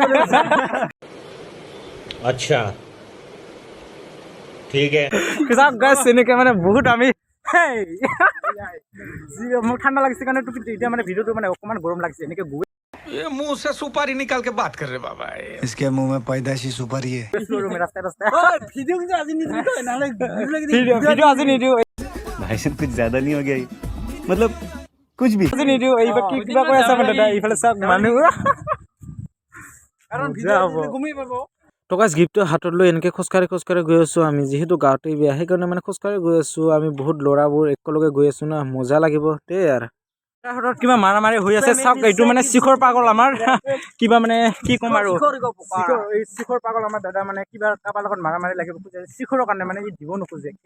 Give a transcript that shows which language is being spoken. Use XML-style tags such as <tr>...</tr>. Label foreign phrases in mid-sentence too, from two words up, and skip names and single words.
<hi>अच्छा ठीक है</hi> <as>চাওক গাইছ এনেকৈ মানে বহুত আমি মোৰ ঠাণ্ডা লাগিছে কাৰণে এতিয়া মানে ভিডিঅ'টো মানে অকণমান গৰম লাগিছে এনেকৈ গৈ</as> <hi>ये मुंह से सुपारी निकाल के बात कर रहे बाबा इसके मुंह में पैदाशी सुपारी है</hi> <as>ভিডিঅ' আজি নিদিওঁ</as> <hi>भाई साहब कुछ ज्यादा नहीं हो गया ये? मतलब कुछ भी</hi> <as>আজি নিদিওঁ এইবাৰ কি কিবা কৈ আছে দাদা এইফালে চাওক মানুহ তো গাইছ গিফ্টটো হাতত লৈ এনেকৈ খোজকাঢ়ি গৈ আছোঁ আমি যিহেতু গাঁৱতে বিয়া সেইকাৰণে মানে খোজকাঢ়ি গৈ আছোঁ আমি বহুত ল'ৰাবোৰ একেলগে গৈ আছোঁ না মজা লাগিব দেই আৰু হাতত কিবা মাৰামাৰি হৈ আছে চাওক এইটো মানে শিখৰ পাগল আমাৰ কিবা মানে কি ক'ম আৰু এই শিখৰ পাগল আমাৰ দাদা মানে কিবা কাৰোবাৰ লগত মাৰামাৰি লাগিব খোজে শিখৰৰ কাৰণে মানে ই দিব নোখোজে</as>